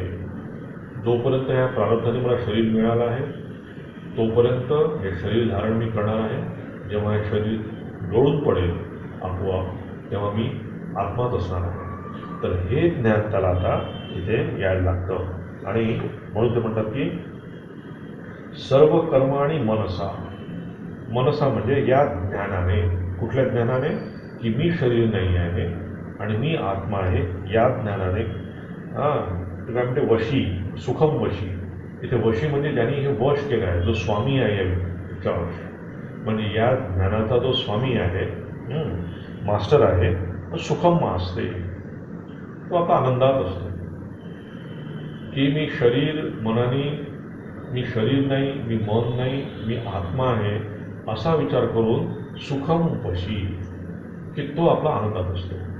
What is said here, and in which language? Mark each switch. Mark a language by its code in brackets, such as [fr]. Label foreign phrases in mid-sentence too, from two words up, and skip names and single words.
[mr] जोपर्यंत या प्रारब्धाने मला शरीर मिळालं आहे तोपर्यंत हे शरीर धारण मी करणार आहे. जेव्हा हे शरीर गळून पडेल आपोआप तेव्हा मी आत्माच असणार आहे. तर हे ज्ञान त्याला आता इथे यायला लागतं. आणि म्हणून ते म्हणतात की [sa] सर्व कर्माणी मनसा, [mr] मनसा म्हणजे या ज्ञानाने, कुठल्या ज्ञानाने की मी शरीर नाही आहे आणि मी आत्मा आहे, या ज्ञानाने. ते काय म्हणते वशी, [sa] सुखम वशी. [mr] इथे वशी म्हणजे ज्यांनी हे वश केलं आहे, जो स्वामी आहे याच्यावर, म्हणजे या ज्ञानाचा जो स्वामी आहे, मास्टर आहे, तो सुखम असते, तो आता आनंदात असतो की मी शरीर मनाने, मी शरीर नाही, मी मन नाही, मी आत्मा आहे असा विचार करून [sa] सुखम वशी, [mr] की तो आपला आनंदात असतो.